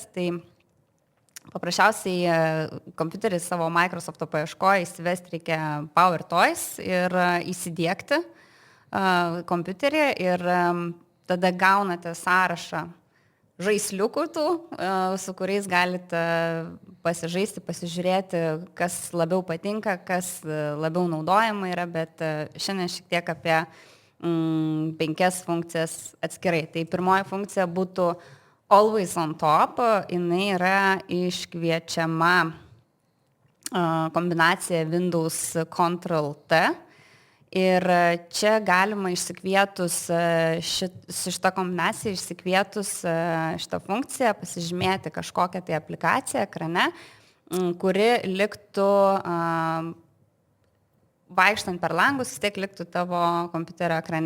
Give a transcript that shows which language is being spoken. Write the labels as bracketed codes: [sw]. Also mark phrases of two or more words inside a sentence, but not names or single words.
[lt] Tai paprasčiausiai kompiuterį savo Microsoft paieškoje įsivesti reikia Power Toys ir įsidiegti kompiuterį ir tada gaunate sąrašą žaisliukų tų, su kuriais galite pasižaisti, pasižiūrėti, kas labiau patinka, kas labiau naudojama yra, bet šiandien šiek tiek apie 5 funkcijas atskirai. Tai pirmoji funkcija būtų [en] Always on top, [lt] jinai yra iškviečiama kombinacija Windows Ctrl+T. Ir čia galima išsikvietus šitą kombinaciją, išsikvietus šitą funkciją, pasižymėti kažkokią tai aplikaciją ekrane, kuri liktų vaikštant per langus, vis tiek liktų tavo kompiuterio ekrane.